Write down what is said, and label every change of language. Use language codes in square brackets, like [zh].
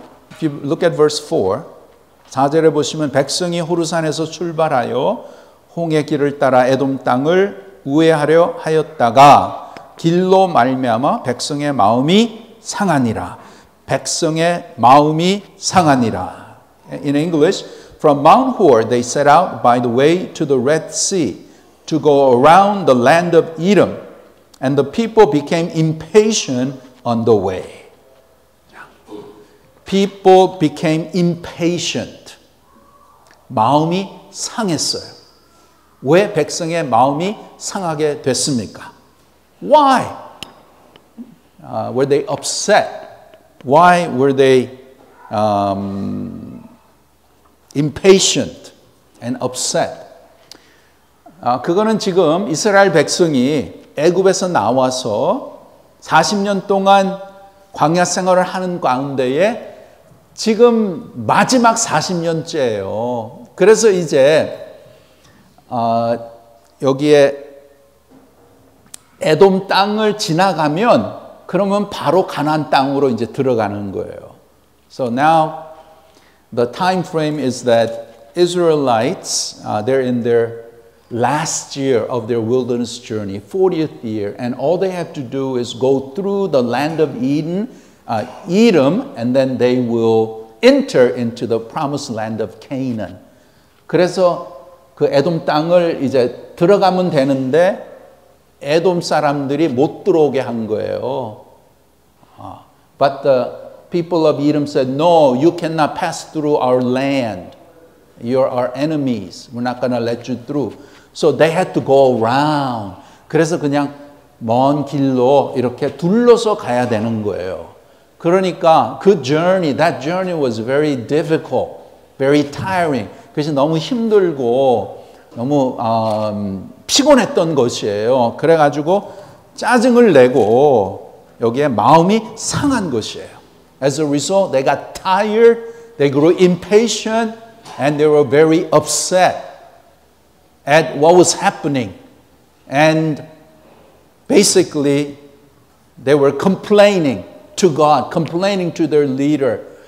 [en] If you look at verse 4, [ko] 4절에 보시면 백성이 호르산에서 출발하여 홍해 길을 따라 에돔 땅을 우회하려 하였다가 길로 말미암아 백성의 마음이 상하니라. 백성의 마음이 상하니라. [en] In English, from Mount Hor they set out by the way to the Red Sea to go around the land of Edom, and the people became impatient on the way. People became impatient. [ko] 마음이 상했어요. 왜 백성의 마음이 상하게 됐습니까? [en] Why? Were they upset? Why were they impatient and upset? [ko] 그거는 지금 이스라엘 백성이 애굽에서 나와서 40년 동안 광야 생활을 하는 가운데에 지금 마지막 40년째예요. 그래서 이제 여기에 에돔 땅을 지나가면 그러면 바로 가나안 땅으로 이제 들어가는 거예요. [en] So now the time frame is that Israelites they're in their last year of their wilderness journey, 40th year, and all they have to do is go through the land of Edom, and then they will enter into the promised land of Canaan. [ko] 그래서 그 에돔 땅을 이제 들어가면 되는데 에돔 사람들이 못 들어오게 한 거예요. [en] But the people of Edom said, no, you cannot pass through our land. You're our enemies. We're not going to let you through. So they had to go around. [ko] 그래서 그냥 먼 길로 이렇게 둘러서 가야 되는 거예요. 그러니까 그 [en] journey, that journey was very difficult, very tiring. [ko] 그래서 너무 힘들고 너무 피곤했던 것이에요. 그래가지고 짜증을 내고 여기에 마음이 상한 것이에요. [en] As a result, they got tired, they grew impatient, and they were very upset at what was happening. And basically, they were complaining to God, complaining to their leader.